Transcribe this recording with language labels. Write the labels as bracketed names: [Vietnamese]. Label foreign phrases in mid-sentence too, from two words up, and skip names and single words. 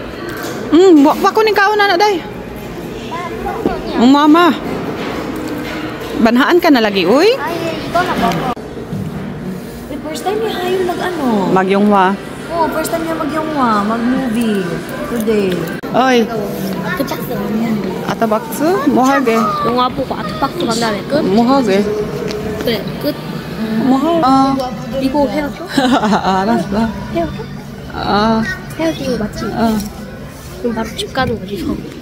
[Cebuano] Wako ning kaon na day. Mama. Banhaan ka na lagi, uy. Ay, ikaw na ba? [English] First time [Cebuano] niya hayong mag-ano. Magyongwa. [English] First time [Cebuano] niya mag-movie. Today. Oy, [Korean] 아트박스. 아타박스? 뭐하게? 영화 보고 아트박스 간 다음에 끝? 뭐하게? 그래, 끝. 뭐하? 이거 헤어져? 알았어. 헤어져? 헤어지는 거 맞지? 그럼 바로 집 가는 거지, 저.